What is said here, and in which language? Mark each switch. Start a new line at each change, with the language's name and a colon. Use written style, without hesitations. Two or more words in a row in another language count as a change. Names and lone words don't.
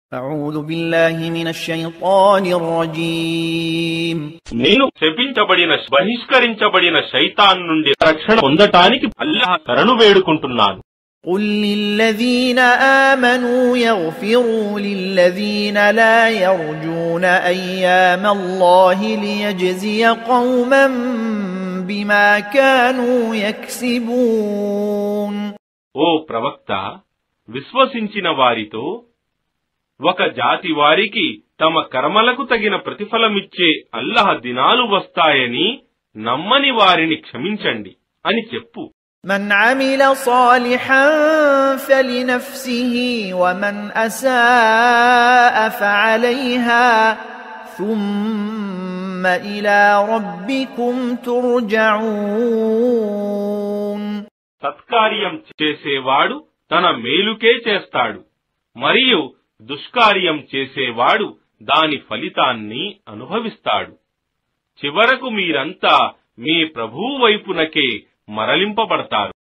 Arabic: أعوذ بالله من الشيطان الرجيم
Telugu: నేను శపించబడిన బహిష్కరించబడిన శైతాన్ నుండి రక్షణ పొందటానికి అల్లాహ్ శరణు వేడుకుంటున్నాను.
Arabic: قل للذين آمنوا يغفروا للذين لا يرجون أيام الله ليجزي قوما بما كانوا يكسبون.
Telugu: ఓ ప్రవక్త, విశ్వసించిన వారితో ఒక జాతి వారికి తమ కర్మలకు తగిన ప్రతిఫలమిచ్చే అల్లాహ్ దినాలు వస్తాయని నమ్మని వారిని క్షమించండి అని చెప్పు.
Arabic: من عمل صالحا فلنفسه ومن أساء فعليها ثم إلى ربكم ترجعون.
Telugu: సత్కార్యం చేసేవాడు తన మేలుకే చేస్తాడు, మరియు దుష్కార్యం చేసేవాడు దాని ఫలితాన్ని అనుభవిస్తాడు. చివరకు మీరంతా మీ ప్రభువు వైపునకే మరలింపబడతారు.